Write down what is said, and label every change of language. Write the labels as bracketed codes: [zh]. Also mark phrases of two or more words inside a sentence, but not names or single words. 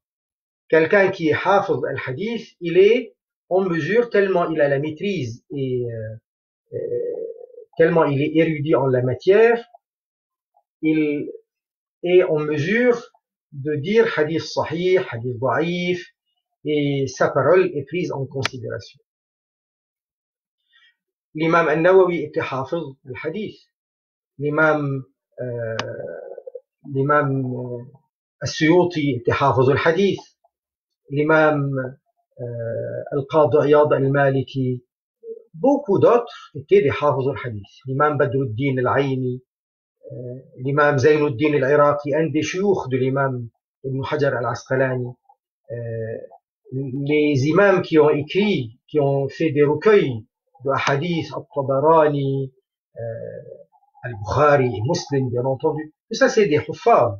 [fr] Quelqu'un qui est [ar] حافظ الحديث, [fr] il est en mesure, tellement il a la maîtrise et tellement il est érudit en la matière, il est en mesure de dire [ar] حديث صحيح، حديث ضعيف, [fr] et sa parole est prise en considération. L'imam al-Nawawi était [ar] حافظ الحديث. [fr] L'imam al-Suyuti était [ar] حافظ الحديث. [fr] L'imam al-Qadi Iyad al-Maliki, beaucoup d'autres étaient des [ar] حافظ الحديث. [fr] L'imam Badruddin al-Aini, l'imam Zainuddin al-Iraqi, un des chouyoukh de l'imam Ibn Hajar al-Asqalani, les imams qui ont écrit, qui ont fait des recueils de hadith, al-Tabarani, al-Bukhari et Muslim, bien entendu. Tout ça, c'est des huffaz.